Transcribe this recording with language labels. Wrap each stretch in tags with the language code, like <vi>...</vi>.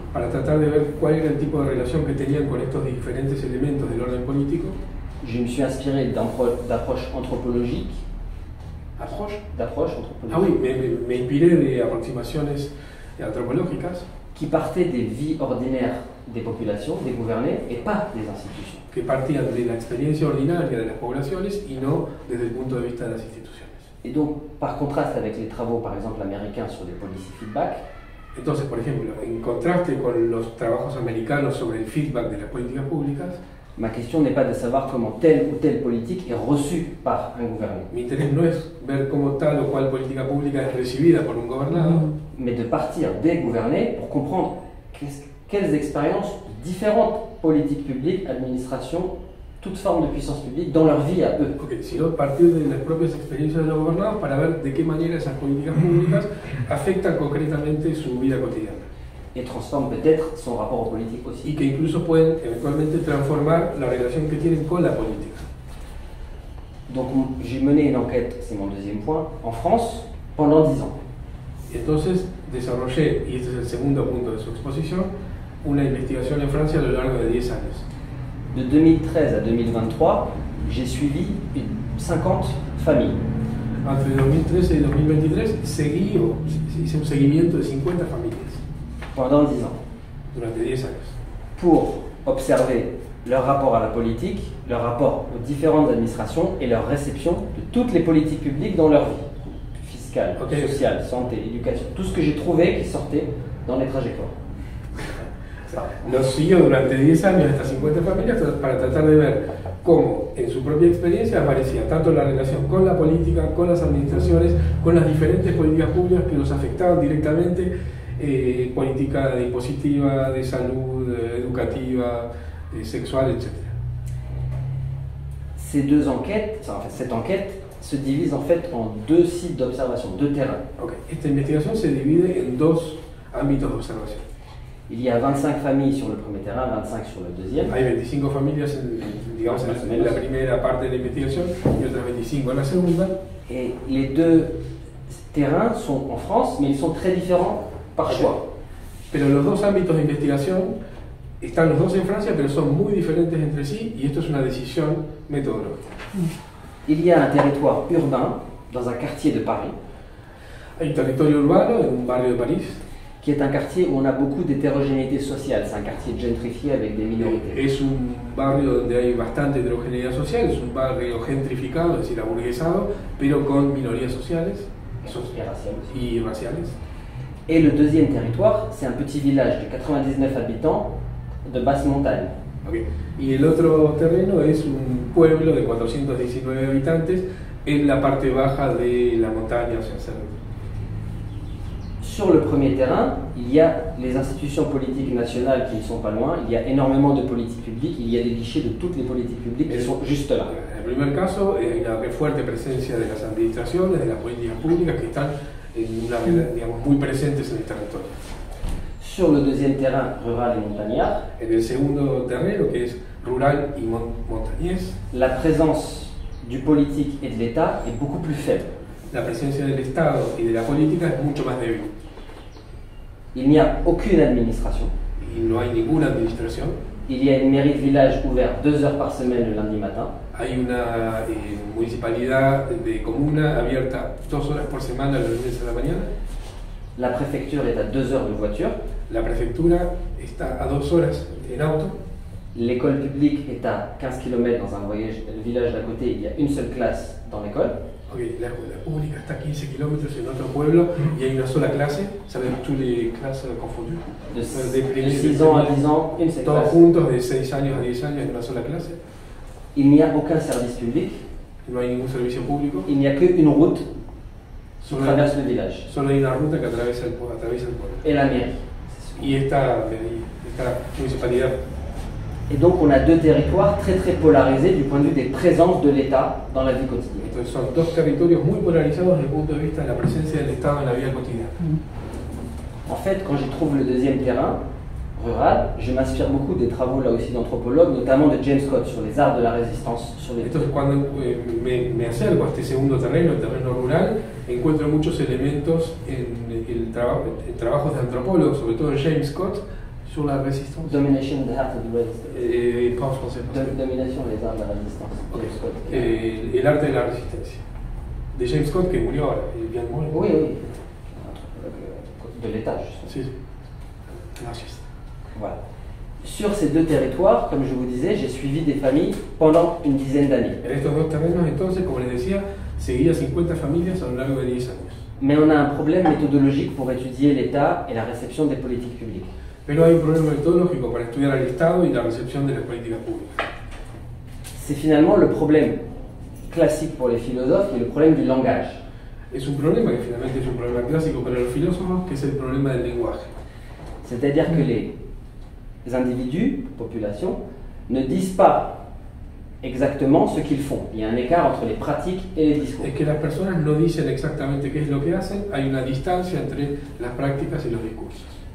<es>Para tratar de ver cuál era el tipo de relación que tenían con estos diferentes elementos del orden político,</es> <fr>je me suis inspiré d'approches anthropologiques, ¿approche? d'approches Ah oui, anthropologiques</fr> <es>me inspiré de aproximaciones antropológicas</es> <fr>qui partaient des vies ordinaires des populations, des gouvernés, et pas des institutions.</fr> <es>que partían de la experiencia ordinaria de las poblaciones y no desde el punto de vista de las instituciones.</es> <fr>Et donc, par contraste avec les travaux, par exemple, américains sur les policy feedback,</fr> <es>Entonces, por ejemplo, en contraste con los trabajos americanos sobre el feedback de las políticas públicas,</es> <fr>ma question n'est pas de savoir comment telle ou telle politique est reçue par un gouvernement,</fr> <es>mi interés no es ver cómo tal o cual política pública es recibida por un gobernado,</es> <fr>mais de partir des gouvernés pour comprendre quelles expériences différentes politiques publiques, administrations, toute forme de puissance publique dans leur vie à eux.</fr> <es>sino partir de las propias experiencias de los gobernados para ver de qué manera esas políticas públicas afectan concretamente su vida cotidiana</es> <fr>Et transforment peut-être son rapport aux politiques aussi.</fr> <es>y que incluso pueden eventualmente transformar la relación que tienen con la política.</es> <fr>Donc j'ai mené une enquête, c'est mon deuxième point, en France pendant 10 ans.</fr> <es>Entonces desarrollé, y este es el segundo punto de su exposición, una investigación en Francia a lo largo de 10 años.</es> <fr>De 2013 à 2023, j'ai suivi 50 familles.</fr> <es>Entre 2013 y 2023 hice un seguimiento de 50 familias</es> <fr>Pendant 10 ans,</fr> <es>durante 10 años</es> <fr>pour observer leur rapport à la politique, leur rapport aux différentes administrations et leur réception de toutes les politiques publiques dans leur vie, fiscale, sociale, santé, éducation, tout ce que j'ai trouvé qui sortait dans les trajectoires.</fr> <es>Los siguió durante 10 años estas 50 familias para tratar de ver cómo en su propia experiencia aparecía tanto la relación con la política, con las administraciones, con las diferentes políticas públicas que los afectaban directamente, política impositiva, de salud, educativa, sexual, etc.</es> <fr>Ces deux enquêtes, cette enquête se divise en fait en deux sites d'observation, deux terrains.</fr> <es>Esta investigación se divide en dos ámbitos de observación.</es> <fr>Il y a 25 familles sur le premier terrain, 25 sur le deuxième.</fr> <es>Hay 25 familias, digamos, en la primera parte de la investigación y otras 25 en la segunda.</es> <fr>Et les deux terrains sont en France, mais ils sont très différents par choix.</fr> <es>Pero los dos ámbitos de investigación están los dos en Francia, pero son muy diferentes entre sí y esto es una decisión metodológica.</es> <fr>Il y a un territoire urbain dans un quartier de Paris.</fr> <es>Hay un territorio urbano en un barrio de París.</es> <fr>Qui est un quartier où on a beaucoup d'hétérogénéité sociale. C'est un quartier gentrifié avec des minorités.</fr> <es>Es un barrio donde hay bastante heterogeneidad social, es un barrio gentrificado, es decir, aburguesado, pero con minorías sociales y raciales.</es> <fr>Et le deuxième territoire, c'est un petit village de 99 habitants de basse montagne.</fr> <es>Y el otro terreno es un pueblo de 419 habitantes en la parte baja de la montaña, o sea,</es> <fr>Sur le premier terrain, il y a les institutions politiques nationales qui ne sont pas loin, il y a énormément de politiques publiques, il y a des guichets de toutes les politiques publiques qui sont juste là.</fr> <es>En el primer caso, hay una fuerte presencia de las administraciones, de las políticas públicas que están digamos, muy presentes en el territorio.</es> <fr>Sur le deuxième terrain, rural et montagnard,</fr> <es>en el segundo terreno, que es rural y montañés,</es> <fr>la présence du politique et de l'État est beaucoup plus faible.</fr> <es>La presencia del Estado y de la política es mucho más débil.</es> <fr>Il n'y a aucune administration.</fr> <es>Y no hay ninguna administración.</es> <fr>Il y a une mairie de village ouverte 2 heures par semaine le lundi matin.</fr> <es>Hay una municipalidad de comuna abierta 2 horas por semana los lunes a la mañana.</es> <fr>La préfecture est à 2 heures de voiture.</fr> <es>La prefectura está a 2 horas en auto.</es> <fr>L'école publique est à 15 km dans un village d'à côté. Il y a une seule classe dans l'école.</fr> <es>La escuela pública está a 15 kilómetros en otro pueblo y hay una sola clase. ¿Saben</es> <fr>tous les classes confondues? De 6 ans à 10 ans, une seule</fr> <es>Todos</es> <fr>classe.</fr> <es>juntos, de 6 años a 10 años en una sola clase.</es> <fr>Il n'y a aucun service public.</fr> <es>no hay ningún servicio público,</es> <fr>il n'y a qu'une route qui</fr> <es>solo</es> <fr>traverse le village.</fr> <es>solo hay una ruta que atraviesa el pueblo.</es> <fr>Et la mairie.</fr> <es>Y esta municipalidad.</es> <fr>Et donc on a deux territoires très très polarisés du point de vue des présences de l'État dans la vie quotidienne.</fr> <es>Entonces son dos territorios muy polarizados desde el punto de vista de la presencia del Estado en la vida cotidiana.</es> <fr>En fait, quand j'y trouve le deuxième terrain rural, je m'inspire beaucoup des travaux là aussi d'anthropologues, notamment de James Scott sur les arts de la résistance, sur les...</fr> <es>Entonces cuando me acerco a este segundo terreno, el terreno rural, encuentro muchos elementos en trabajos de antropólogos, sobre todo de James Scott,</es> <fr>sur la résistance.</fr> <en>Domination of the Art of the Resistance.</en> <fr>Pas en français. Domination des arts de la résistance. Okay. James Scott.</fr> <es>El arte de la resistencia. De James Scott, que murió ahora, bien murió.</es> <fr>Oui, oui. Anthropologue de l'État, justement.</fr> <es>Sí, sí.</es> <fr>Anarchiste. Voilà. Sur ces deux territoires, comme je vous disais, j'ai suivi des familles pendant une dizaine d'années.</fr> <es>En estos dos terrenos, entonces, como les decía, seguía 50 familias a lo largo de 10 años.</es> <fr>Mais on a un problème méthodologique pour étudier l'État et la réception des politiques publiques.</fr> <es>Pero hay un problema metodológico para estudiar al Estado y la recepción de las políticas públicas.</es> <fr>C'est finalement le problème classique pour les philosophes et le problème du langage.</fr> <es>Es un problema que finalmente es un problema clásico para los filósofos, que es el problema del lenguaje.</es> <fr>C'est-à-dire que les individus, populations, ne disent pas exactement ce qu'ils font. Il y a un écart entre les pratiques et les discours.</fr> <es>Es que las personas no dicen exactamente qué es lo que hacen, hay una distancia entre las prácticas y los discursos.</es>